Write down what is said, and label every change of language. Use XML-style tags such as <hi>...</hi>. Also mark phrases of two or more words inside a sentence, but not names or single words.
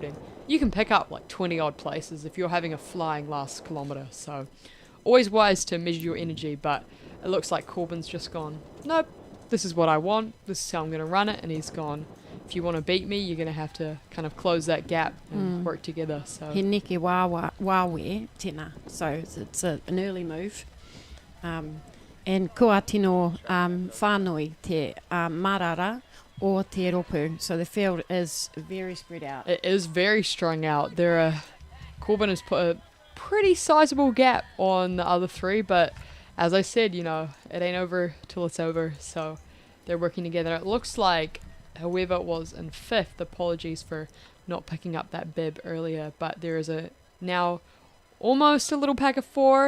<en>And you can pick up like 20 odd places if you're having a flying last kilometre. So always wise to measure your energy, but it looks like Corbin's just gone, nope, this is what I want, this is how I'm going to run it. And he's gone, if you want to beat me, you're going to have to kind of close that gap and work together. So</en> <mi>He neke wawe tēnā,</mi> <en>so it's an early move.</en> <mi>And kua tino whānui te marara o te ropu,</mi> <en>so the field is very spread out. it is very strung out. Corbin has put a pretty sizable gap on the other 3, but as I said, you know, it ain't over till it's over, so they're working together. It looks like whoever was in 5th, apologies for not picking up that bib earlier, but there is a now almost a little pack of 4.</en>